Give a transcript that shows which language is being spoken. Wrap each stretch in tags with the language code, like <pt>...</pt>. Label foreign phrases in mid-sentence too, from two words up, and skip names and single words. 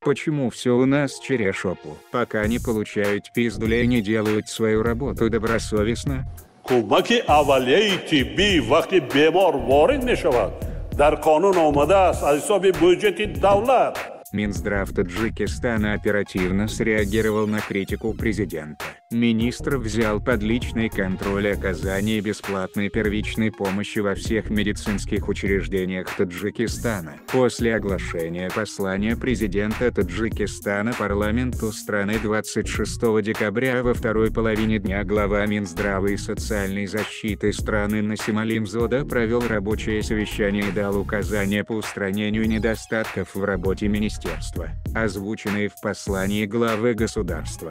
<ru>Почему все у нас через шопу? Пока не получают пиздули и не делают свою работу добросовестно.</ru> <tg>кӯмаки аввалияи тиббӣ вақти бемор ворид мешавад дар қонун омадааст аз ҳисоби бюджети давлат.</tg> <ru>Минздрав Таджикистана оперативно среагировал на критику президента. Министр взял под личный контроль оказание бесплатной первичной помощи во всех медицинских учреждениях Таджикистана. После оглашения послания президента Таджикистана парламенту страны 26 декабря во второй половине дня глава Минздрава и социальной защиты страны Насималим Зода провел рабочее совещание и дал указания по устранению недостатков в работе министерства, озвученные в послании главы государства.</ru>